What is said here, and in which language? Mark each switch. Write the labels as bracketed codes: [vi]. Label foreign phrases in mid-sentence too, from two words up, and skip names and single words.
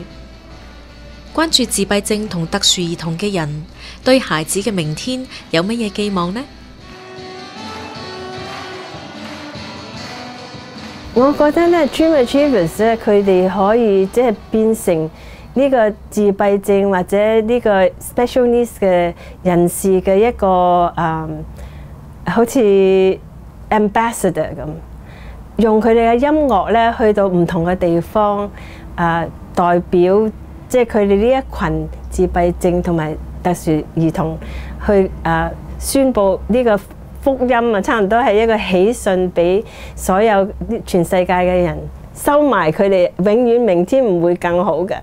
[yue] 關注自閉症同特殊兒童嘅人，對孩子嘅明天有乜嘢寄望呢？我覺得咧 Dream Achievers 咧，佢哋可以即係變成呢個自閉症或者呢個 [en] special needs [yue] 嘅人士嘅一個好似 ambassador 咁，用佢哋嘅音樂咧去到唔同嘅地方，代表即係佢哋呢一群自閉症同埋特殊兒童去宣佈呢個福音啊，差唔多係一個喜訊俾所有全世界嘅人，收埋佢哋永遠明天唔會更好嘅。